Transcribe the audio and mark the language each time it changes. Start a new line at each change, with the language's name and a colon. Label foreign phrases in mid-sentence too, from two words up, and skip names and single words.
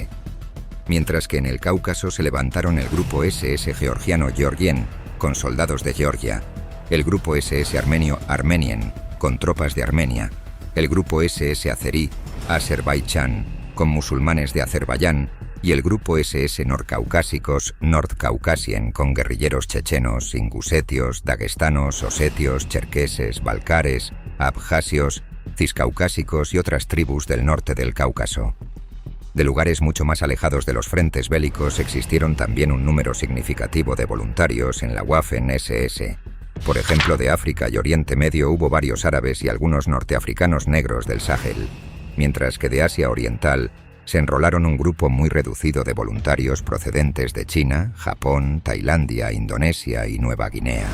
Spanish: Mientras que en el Cáucaso se levantaron el Grupo SS Georgiano Georgien, con soldados de Georgia, el Grupo SS Armenio Armenien, con tropas de Armenia, el Grupo SS Azerí, Azerbaiyán, con musulmanes de Azerbaiyán, y el Grupo SS Nordcaucásicos, Nordcausasien, con guerrilleros chechenos, ingusetios, dagestanos, osetios, cherkeses, balcares, abjasios, ciscaucásicos y otras tribus del norte del Cáucaso. De lugares mucho más alejados de los frentes bélicos existieron también un número significativo de voluntarios en la Waffen-SS. Por ejemplo, de África y Oriente Medio hubo varios árabes y algunos norteafricanos negros del Sahel, mientras que de Asia Oriental se enrolaron un grupo muy reducido de voluntarios procedentes de China, Japón, Tailandia, Indonesia y Nueva Guinea.